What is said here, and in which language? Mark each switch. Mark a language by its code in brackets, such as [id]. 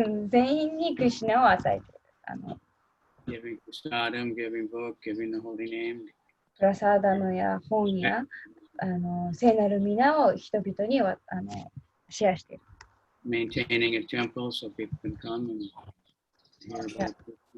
[ja] 全員にクリシュナを与えている。 [en] Giving prasadam, giving book, giving the holy name. [ja] プラサーダムや本や聖なる皆を人々にシェアしている。 [en] Maintaining a temple so people can come and hear about Krishna.